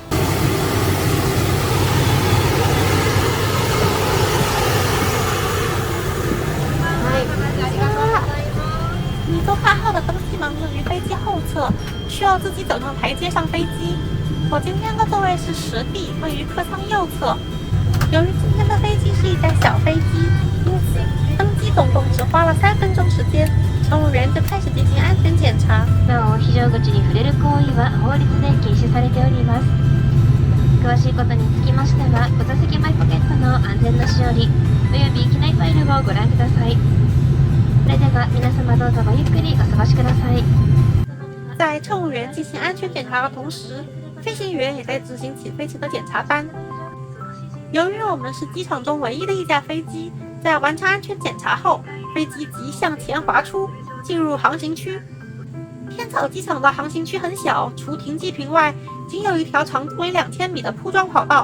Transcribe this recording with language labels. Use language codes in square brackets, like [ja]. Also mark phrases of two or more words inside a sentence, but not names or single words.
[zh] 米多卡号的登机门位于飞机后侧，需要自己走上台阶上飞机。我今天的座位是实地，位于客舱右侧。由于今天的飞机是一架小飛機，因此登機总共只花了3分鐘時間，乘務員就開始進行安全檢查。 [ja] なお、非常口に触れる行為は法律で禁止されております。詳しいことにつきましては、ご座席前ポケットの安全な使用および機内ファイルをご覧ください。それでは皆様どうぞごゆっくりお過ごしください。 [zh] 在乘務員進行安全檢查的同時，飞行员也在执行起飞前的检查班。由于我们是机场中唯一的一架飞机，在完成安全检查后，飞机即向前滑出，进入航行区。天草机场的航行区很小，除停机坪外，仅有一条长度为2000米的铺装跑道。